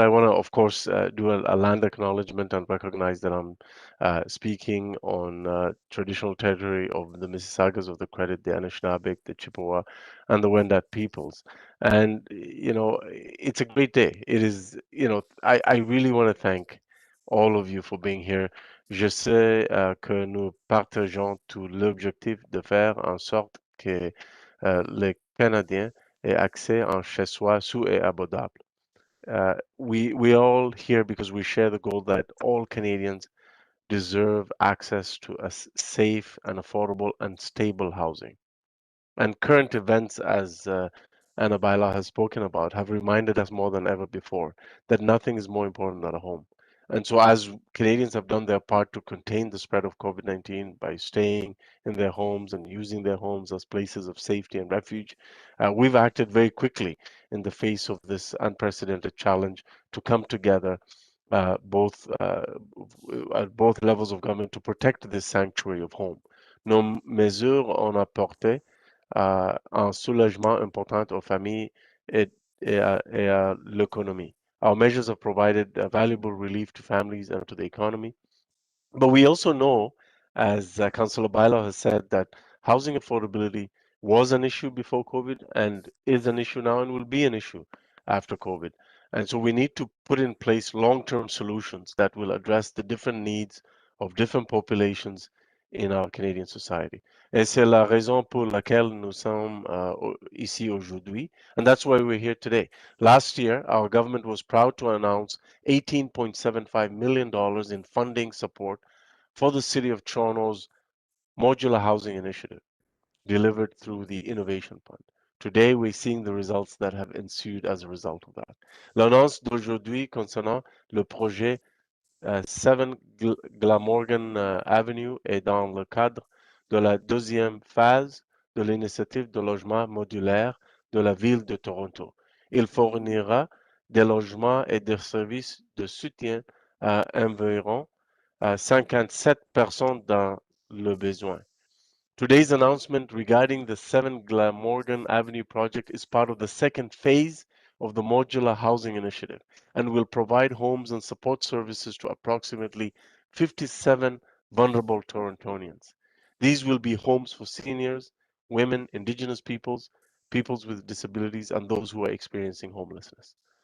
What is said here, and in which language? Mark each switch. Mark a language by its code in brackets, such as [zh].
[en] I want to, of course, do a land acknowledgement and recognize that I'm speaking on traditional territory of the Mississaugas of the Credit, the Anishinaabe, the Chippewa, and the Wendat peoples. And, it's a great day. It is, I really want to thank all of you for being here. [fr] Je sais que nous partageons tout l'objectif de faire en sorte que les Canadiens aient accès en chez-soi sûr et abordable. [en] We all here because we share the goal that all Canadians deserve access to a safe and affordable and stable housing. And current events, as Anna Bailão has spoken about, have reminded us more than ever before that nothing is more important than a home. And so, as Canadians have done their part to contain the spread of COVID-19 by staying in their homes and using their homes as places of safety and refuge, we've acted very quickly in the face of this unprecedented challenge to come together both at both levels of government to protect this sanctuary of home. [fr] Nos mesures ont apporté un soulagement important aux familles et à l'économie. [en] Our measures have provided valuable relief to families and to the economy. But we also know, as Councillor Bailão has said, that housing affordability was an issue before COVID and is an issue now and will be an issue after COVID. And so we need to put in place long-term solutions that will address the different needs of different populations in our Canadian society. [fr] Et c'est la raison pour laquelle nous sommes ici aujourd'hui. [en] And that's why we're here today. Last year, our government was proud to announce $18.75 million in funding support for the City of Toronto's modular housing initiative, delivered through the Innovation Fund. Today, we're seeing the results that have ensued as a result of that. [fr] L'annonce d'aujourd'hui concernant le projet 7 Glamorgan Avenue est dans le cadre de la deuxième phase de l'initiative de logement modulaire de la ville de Toronto. Il fournira des logements et des services de soutien à environ 57 personnes dans le besoin. [en] Today's announcement regarding the 7 Glamorgan Avenue project is part of the second phase of the Modular Housing Initiative and will provide homes and support services to approximately 57 vulnerable Torontonians. These will be homes for seniors, women, Indigenous peoples, peoples with disabilities, and those who are experiencing homelessness.